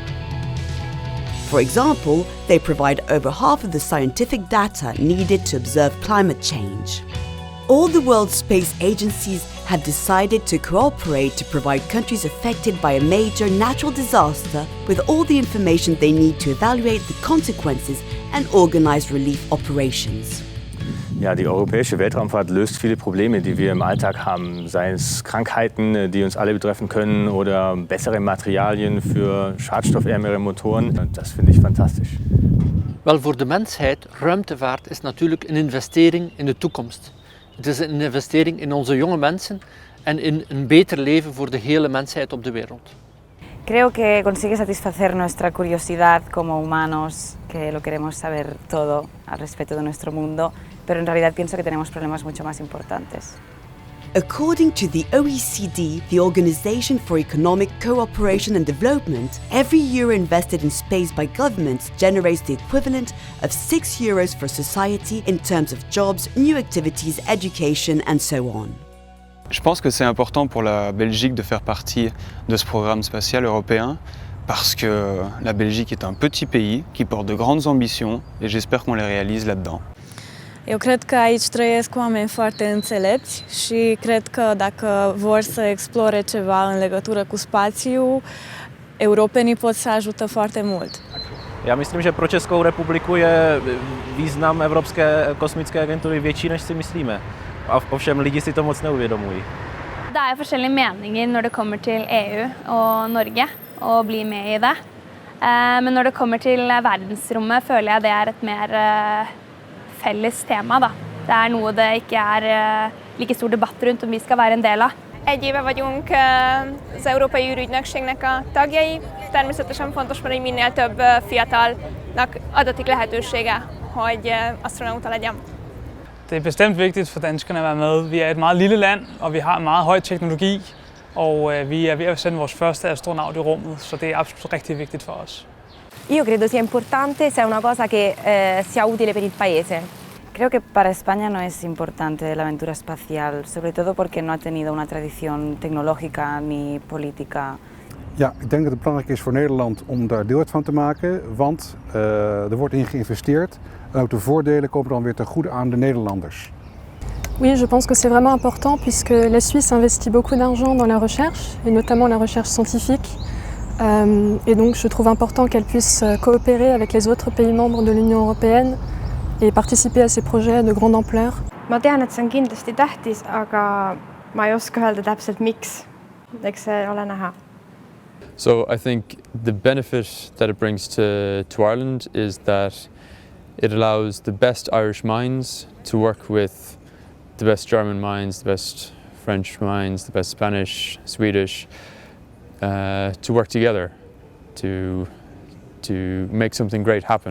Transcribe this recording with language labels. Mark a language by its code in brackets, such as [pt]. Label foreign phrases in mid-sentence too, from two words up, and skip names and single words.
[en] For example, they provide over half of the scientific data needed to observe climate change. All the world's space agencies have decided to cooperate to provide countries affected by a major natural disaster with all the information they need to evaluate the consequences and organize relief operations. [de] Ja, die europäische Weltraumfahrt löst viele Probleme, die wir im Alltag haben. Sei es Krankheiten, die uns alle betreffen können, oder bessere Materialien für schadstoffärmere Motoren. Das finde ich fantastisch. [nl] Wel, voor de mensheid, ruimtevaart is natuurlijk een investering in de toekomst. Het is een investering in onze jonge mensen en in een beter leven voor de hele mensheid op de wereld. [es] Creo que consigue satisfacer nuestra curiosidad como humanos, que lo queremos saber todo al respecto de nuestro mundo, pero en realidad pienso que tenemos problemas mucho más importantes. [en] According to the OECD, the Organization for Economic Cooperation and Development, every euro invested in space by governments generates the equivalent of €6 for society in terms of jobs, new activities, education, and so on. [fr] Je pense que c'est important pour la Belgique de faire partie de ce programme spatial européen parce que la Belgique est un petit pays qui porte de grandes ambitions et j'espère qu'on les réalise là-dedans. [ro] Eu cred că aici trăiesc oameni foarte înțelepți și cred că dacă vor să explore ceva în legătură cu spațiu, europenii pot să ajută foarte mult. [cs] Já myslím, že pro Českou republiku je význam Evropské kosmické agentury větší, než si myslíme. Ovšem lidi si to moc neuvědomují. [no] Det er forskjellige meninger når det kommer til EU og Norge og bli med i det. Men når det kommer til verdensrommet føler jeg det er et mer felles tema, da. Det er noe det ikke er like stor debatt rundt om vi skal være en del av. [hu] Egy éve vagyunk az Európai űrügynökségnek a tagjai. Természetesen fontos, hogy minél több fiatalnak adatik lehetősége, hogy astronauta legyen. [da] Det er bestemt vigtigt for danskerne at være med. Vi er et meget lille land, og vi har en meget høj teknologi, og vi er ved at sende vores første astronaut i rummet, så det er absolut rigtig vigtigt for os. [it] Io credo sia importante se è una cosa che sia utile per il paese. [es] Creo que para España no es importante la aventura espacial, sobre todo porque no ha tenido una tradición tecnológica ni política. [nl] Ja, ik denk dat het belangrijk is voor Nederland om daar deel uit van te maken, want er wordt in geïnvesteerd en ook de voordelen komen dan weer ten goede aan de Nederlanders. [fr] Oui, je pense que c'est vraiment important puisque la Suisse investit beaucoup d'argent dans la recherche, et notamment la recherche scientifique. Et donc je trouve important qu'elle puisse coopérer avec les autres pays membres de l'Union européenne et participer à ces projets de grande ampleur. [et] Ma tean, et see on kindlasti tähtis, aga ma ei oska öelda täpselt miks. Eks see ole näha. [en] So I think the benefit that it brings to Ireland is that it allows the best Irish minds to work with the best German minds, the best French minds, the best Spanish, Swedish, to work together to make something great happen.